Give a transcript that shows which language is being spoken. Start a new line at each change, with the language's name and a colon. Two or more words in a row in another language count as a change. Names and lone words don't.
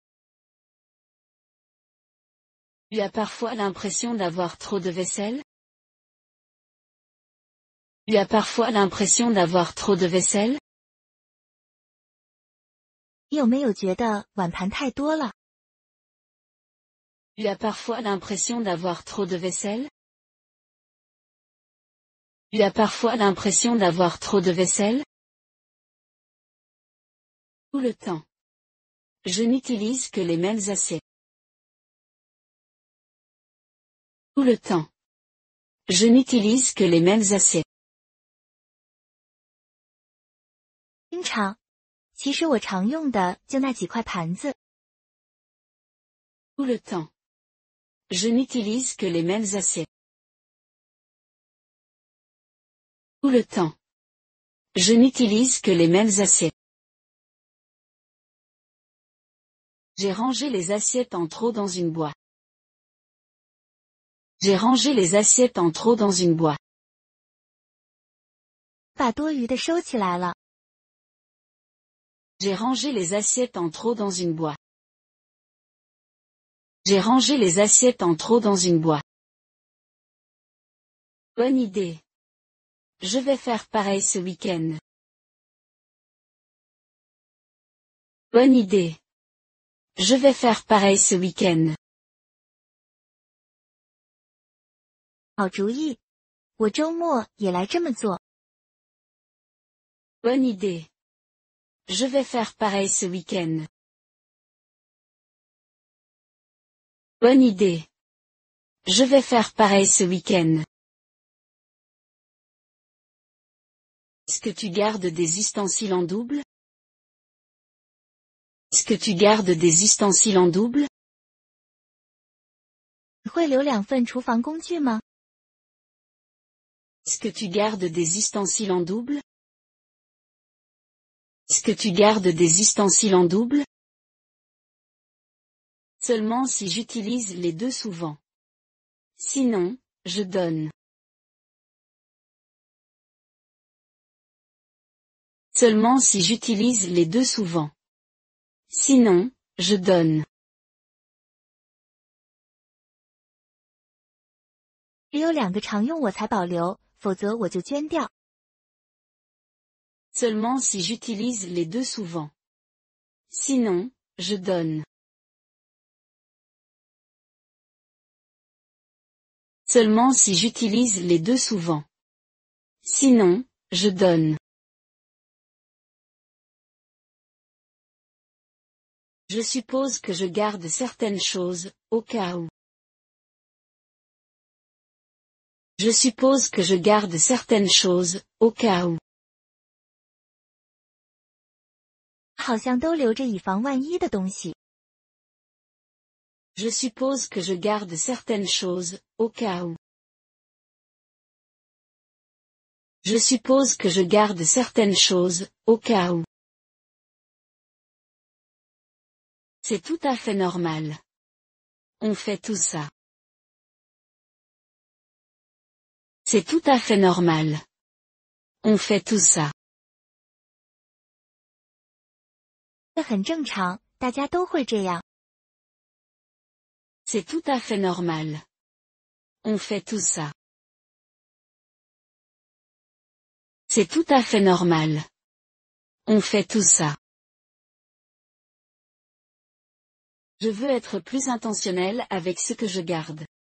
French: Tu as parfois l'impression d'avoir trop de vaisselle? Tu as parfois l'impression d'avoir trop de vaisselle?
Chinese: 你有没有觉得碗盘太多了？
French: Tu as parfois l'impression d'avoir trop de vaisselle? Tu as parfois l'impression d'avoir trop de vaisselle? Tout le temps. Je n'utilise que les mêmes assiettes. Tout le temps. Je n'utilise que les mêmes assiettes.
Chinese: 经常。其实我常用的就那几块盘子。
French: Tout le temps. Je n'utilise que les mêmes assiettes. Tout le temps. Je n'utilise que les mêmes assiettes. J'ai rangé les assiettes en trop dans une boîte. J'ai rangé les assiettes en trop dans une boîte.
Chinese: 把多余的收起来了。
French: J'ai rangé les assiettes en trop dans une boîte. J'ai rangé les assiettes en trop dans une boîte. Bonne idée. Je vais faire pareil ce week-end. Bonne idée. Je vais faire pareil ce week-end.
Chinese: 好主意，我周末也来这么做。
French: Bonne idée. Je vais faire pareil ce week-end. Bonne idée. Je vais faire pareil ce week-end. Est-ce que tu gardes des ustensiles en double? Est-ce que tu gardes des ustensiles en double?
Chinese: 你会留2份厨房工具吗？
French: Est-ce que tu gardes des ustensiles en double? Est-ce que tu gardes des ustensiles en double? Seulement si j'utilise les deux souvent. Sinon, je donne. Seulement si j'utilise les deux souvent. Sinon, je donne.
Chinese: 只有2个常用我才保留，否则我就捐掉。
French: Seulement si j'utilise les deux souvent. Sinon, je donne. Seulement si j'utilise les deux souvent. Sinon, je donne. Je suppose que je garde certaines choses, au cas où. Je suppose que je garde certaines choses, au cas où.
Chinese: 好像都留着以防万一的东西。
French: Je suppose que je garde certaines choses, au cas où. Je suppose que je garde certaines choses, au cas où. C'est tout à fait normal. On fait tout ça. C'est tout à fait normal. On fait tout ça.
Chinese: 这很正常，大家都会这样。
French: C'est tout à fait normal. On fait tout ça. C'est tout à fait normal. On fait tout ça. Je veux être plus intentionnel avec ce que je garde.